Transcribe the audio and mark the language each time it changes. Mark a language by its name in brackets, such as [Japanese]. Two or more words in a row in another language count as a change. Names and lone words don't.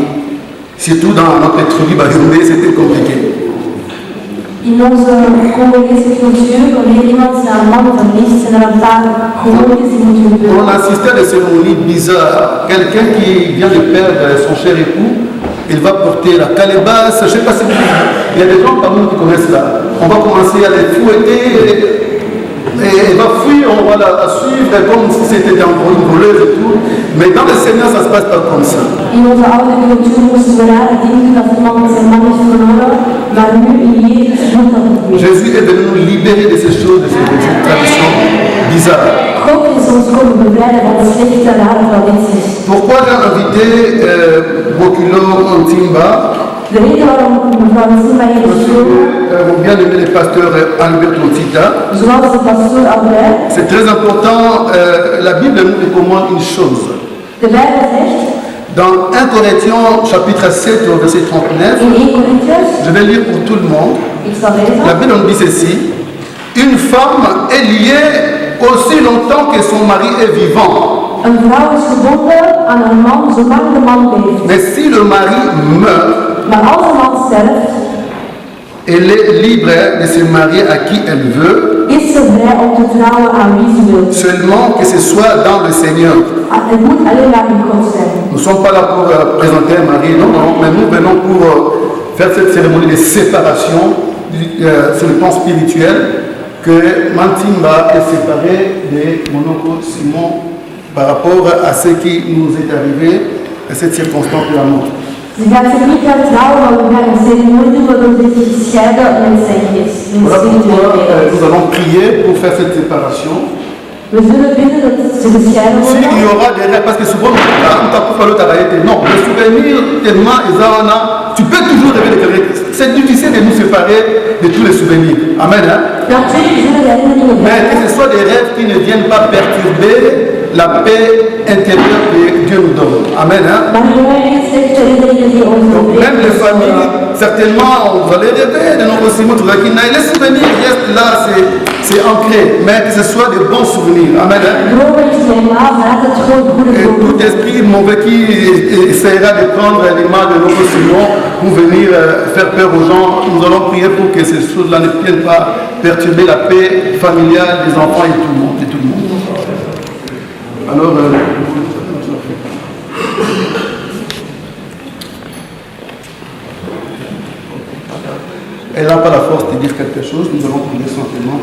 [French] Surtout dans notre tribu Bayoundé, c'était compliqué. [Dutch] In onze Congolese cultuur, iemand zijn man verliest en er een paar gewoontes die moeten gebeuren. [French] On assistait à des cérémonies bizarres. Quelqu'un qui vient de perdre son cher époux, il va porter la calebasse. Je ne sais pas si il y a des gens parmi nous qui connaissent ça. On va commencer à les fouetter. Et elle va fuir, on va la suivre comme si c'était une voleuse et tout. Mais dans le Seigneur, ça ne se passe pas comme ça. [Dutch] In onze oude cultuur moesten we raar denken dat iemand zijn man is verloren, maar nu in Jezus moet dat niet meer. [French] Jésus est venu nous libérer de ces choses, de ces traditions bizarres. [Dutch] God is ons komen bevrijden van de slechte, rare tradities. [French] Pourquoi j'ai invité Bokulo Ntimba? [Dutch] De reden waarom mevrouw Ntimba hier is gekomen, [French] Mon bien-aimé le pasteur Albert Montita, [Dutch] zoals de pastoor Albert, [French] c'est très important, la Bible nous recommande une chose. [Dutch] de Bijbel zegt, [French] Dans 1 Corinthiens chapitre 7 au verset 39, [Dutch] in 1 Corinthians, [French] je vais lire pour tout le monde, [Dutch] ik zal lezen, [French] la Bible nous dit ceci: une femme est liée aussi longtemps que son mari est vivant. [Dutch] een vrouw is gebonden aan een man zolang de man leeft. [French] Mais si le mari meurt, [Dutch] Maar als een man sterft, [French] elle est libre de se marier à qui elle veut, [Dutch] is ze vrij om te trouwen aan wie ze wil. [French] seulement que ce soit dans le Seigneur. [Dutch] Het moet alleen maar in God zijn. [French] Nous ne sommes pas là pour présenter un mari, non, non, mais nous venons pour faire cette cérémonie de séparation sur le plan spirituel, que Mantimba est séparé de mon oncle Simon par rapport à ce qui nous est arrivé, à cette circonstance de la mort. [Dutch] Ze gaat zich niet gaan trouwen, maar we gaan een ceremonie doen waardoor ze zich scheiden met zijn geest. In [French] Voilà pourquoi [Dutch] spirituele [French] nous allons prier pour faire cette séparation. [Dutch] We zullen bidden dat ze gescheiden [French] S'il y [Dutch] worden. [French] aura des rêves, parce que souvent, non, le souvenir tellement, tu peux toujours rêver de quelqu'un. C'est difficile de nous séparer de tous les souvenirs. Amen. Hein? [Dutch] Natuurlijk zullen de herinneringen [French] Mais que [Dutch] blijven. [French] ce soit des rêves qui ne viennent pas perturber la paix intérieure que Dieu nous donne. Amen. Hein? [Dutch] Maar gewoon niet slechte herinneringen die ons [French] Donc, même les [Dutch] ontbreken. [French] familles, certainement, on va les rêver de nos Simon, les souvenirs restent là, c'est ancré, mais que ce soit des bons souvenirs. Amen. Hein? [Dutch] Dromen is normaal, maar het is gewoon goede [French] Et [Dutch] dromen. [French] tout esprit mauvais qui essaiera de prendre l'image de notre Seigneur pour venir faire peur aux gens, nous allons prier pour que ces choses-là ne viennent pas perturber la paix familiale des enfants et tout le monde. Alors, elle n'a pas la force de dire quelque chose, nous allons prier simplement.